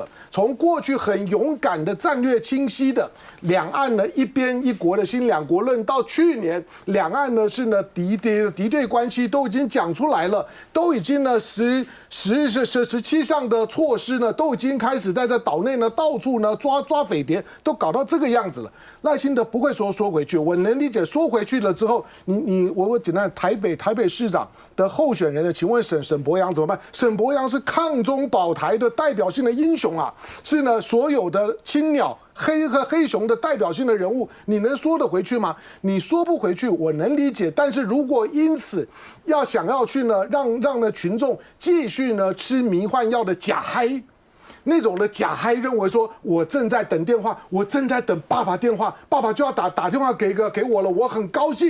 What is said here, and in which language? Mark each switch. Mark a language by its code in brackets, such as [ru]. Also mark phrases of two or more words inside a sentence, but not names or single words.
[zh] 從過去很勇敢的戰略清晰的兩岸呢一邊一國的新兩國論，到去年兩岸呢是呢敵對關係都已經講出來了，都已經呢17項的措施呢都已經開始在這島內呢到處呢抓匪諜，都搞到這個樣子了。賴清德不會說回去。去，我能理解縮回去了之後，我簡單台北市長的候選人呢？請問沈伯洋怎麼辦？沈伯洋是抗中保台的代表性的英雄啊，是呢所有的青鳥。黑熊的代表性的人物，你能說得回去嗎？你說不回去，我能理解。但是如果因此想要去呢，讓呢群眾繼續呢吃迷幻藥的假嗨，那種的假嗨，認為說我正在等電話，我正在等爸爸電話，爸爸就要打電話給我了，我很高興。